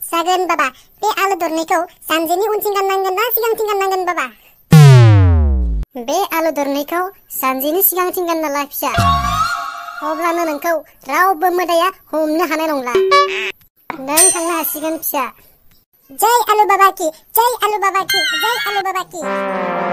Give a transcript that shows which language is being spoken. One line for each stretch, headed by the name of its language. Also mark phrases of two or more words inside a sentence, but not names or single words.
Bodo: जागोन बाबा बे आलु दरनैखौ जानजिनि उनथिं गाननांगोन ना सिगांथिं गाननांगोन बाबा बे आलु दरनैखौ जानजिनि सिगांथिं गानना ला फिसा अब्लानो नोंखौ रावबो मोदाया हमनो हानाय नंला नों थांनो हासिगोन फिसा
Hindi: जय आलु बाबा की जय आलु बाबा की जय आलु बाबा की